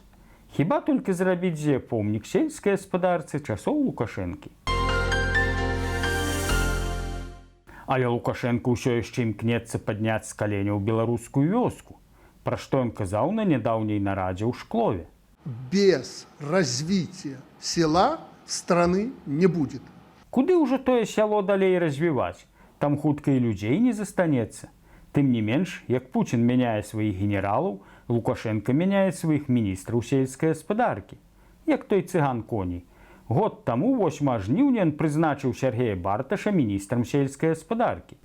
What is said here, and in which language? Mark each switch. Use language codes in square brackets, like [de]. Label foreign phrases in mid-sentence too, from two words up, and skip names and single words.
[be] Хіба толькі зрабіць з яе помнік сельскай гаспадарцы часоў Лукашэнкі. Але Лукашенко ўсё яшчэ імкнецца падняць з каленяў беларускую вёску, пра што ён казаў на нядаўняй нарадзе ў Шклове. [ru] Без развития села страны не будет. [be] Куды ўжо тое сяло далей развіваць? Там хутка і людзей не застанецца. Тым не менш, як Пуцін мяняе сваіх генералаў, Лукашенко мяняе сваіх міністраў сельскай гаспадаркі. Як той цыган коней. Год таму, 8 жніўня, ён прызначыў Сергея Барташа міністрам сельскай гаспадаркі.